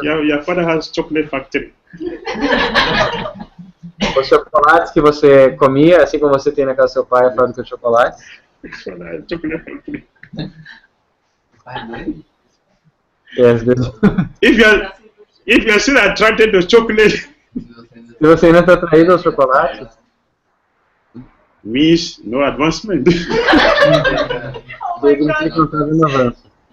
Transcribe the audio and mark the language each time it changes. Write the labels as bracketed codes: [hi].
[en] Your father has chocolate factory. [pt] Os chocolates que você comia, assim como você tem na casa do seu pai, a fábrica de chocolate. [en] Chocolate factory. Yes, if you are still attracted to chocolate, [pt] se você ainda está atraído aos chocolates, [en] means no advancement. [pt] significa que não está havendo avanço.